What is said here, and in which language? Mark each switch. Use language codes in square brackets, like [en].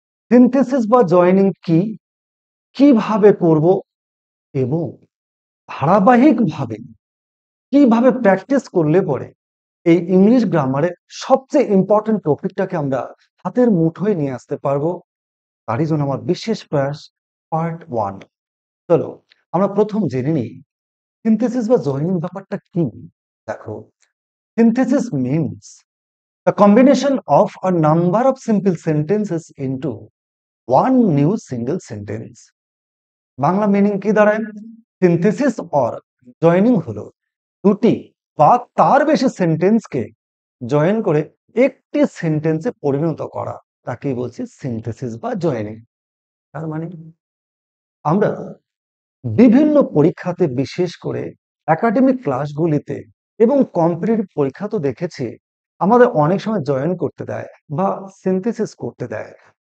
[bn] Synthesis বা joining কি, কিভাবে করব এবং ধারাবাহিকভাবে কিভাবে প্র্যাকটিস করলে পরে এই ইংলিশ গ্রামারের সবচেয়ে ইম্পর্টেন্ট টপিকটাকে আমরা হাতের মুঠোয় নিয়ে আসতে পারবো, তারই জন্য আমার বিশেষ প্রয়াস পার্ট 1। চলো আমরা প্রথম জেনে নিই সিনথেসিস বা জয়নিং ব্যাপারটা কি। দেখো, [en] synthesis means the combination of a number of simple sentences into one new single sentence. [bn] Bangla meaning কি দাঁড়ায়? সিনথেসিস অর জয়েনিং হলো দুটি বা তার বেশি সেন্টেন্সকে জয়েন করে একটি সেন্টেন্সে পরিণত করা, তাকেই বলছি সিনথেসিস বা জয়েনিং। তার মানে আমরা বিভিন্ন পরীক্ষাতে, বিশেষ করে একাডেমিক ক্লাসগুলিতে এবং কম্পিটিটিভ পরীক্ষা তো দেখেছি, আমাদের অনেক সময় জয়েন করতে দেয় বা সিনথেসিস করতে দেয়।